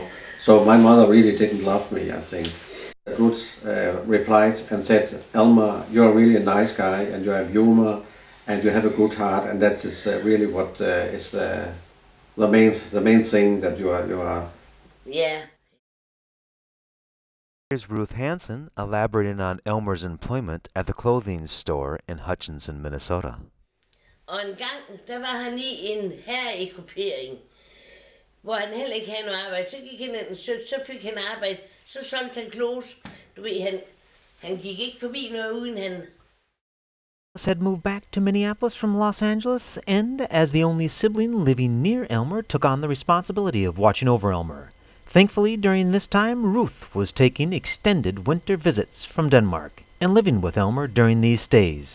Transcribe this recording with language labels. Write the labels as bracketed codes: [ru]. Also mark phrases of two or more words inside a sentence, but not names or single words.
[en] So my mother really didn't love me, I think." Ruth replied and said, "Elmer, you're really a nice guy and you have humor and you have a good heart, and that is really what is the main thing that you are." Yeah. Here's Ruth Hansen elaborating on Elmer's employment at the clothing store in Hutchinson, Minnesota. [da] Og en gang, der var han i en herreekupering, hvor han heller ikke havde noget arbejde. Så gik han ind, så fik han arbejde, så solgte han clothes. Du ved, han gik ikke forbi noget uden han. [en] Had moved back to Minneapolis from Los Angeles, and as the only sibling living near Elmer, took on the responsibility of watching over Elmer. Thankfully, during this time, Ruth was taking extended winter visits from Denmark and living with Elmer during these stays.